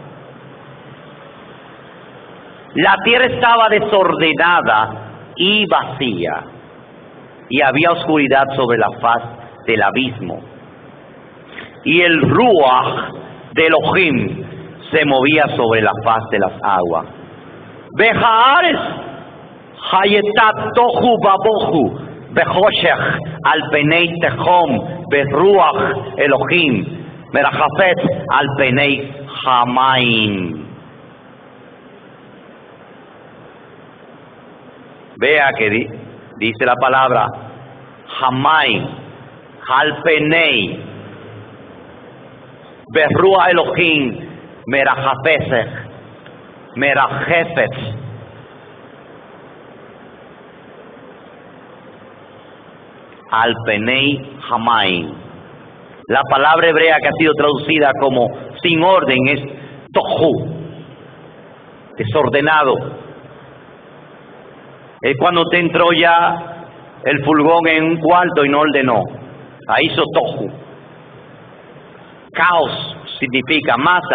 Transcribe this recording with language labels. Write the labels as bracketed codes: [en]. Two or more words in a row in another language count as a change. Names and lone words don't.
[es] La tierra estaba desordenada y vacía, y había oscuridad sobre la faz del abismo, y el Ruach de Elohim se movía sobre la faz de las aguas. [he] והארץ היתה תהו ובהו וחשך על פני תהום ורוח אלהים מרחפת על פני המים. [es] Vea que dice la palabra [he] המים על פני ורוח אלהים מרחפת על פני המים. [es] La palabra hebrea que ha sido traducida como sin orden es tohu, desordenado. Es cuando te entró ya el fulgón en un cuarto y no ordenó. Ahí hizo tohu. Caos significa masa.